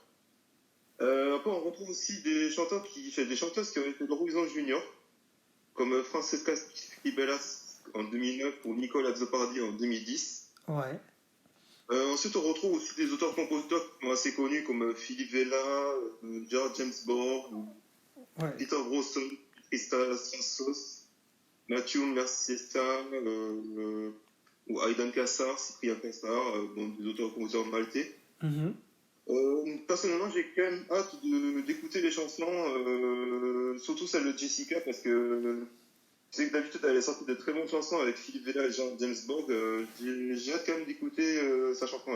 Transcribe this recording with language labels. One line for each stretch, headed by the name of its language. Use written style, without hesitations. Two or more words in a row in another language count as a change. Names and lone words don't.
French: Après on retrouve aussi des chanteuses qui ont été de l'Eurovision Junior comme Francesca Stibelas en 2009 pour Nicole Azzopardi en 2010. Ouais. Ensuite, on retrouve aussi des auteurs-compositeurs qui sont assez connus comme Philippe Vella, George James Borg, Peter Brosson, Krista Sansos, Matthew Merciesta, ou Aidan Kassar, Cyprien Kassar, des auteurs-compositeurs maltais. Personnellement, j'ai quand même hâte d'écouter les chansons, surtout celle de Jessica, parce que je sais que d'habitude elle a sorti de très bonnes chansons avec Philippe Vella et Jean James Borg. J'ai hâte quand même d'écouter sa chanson.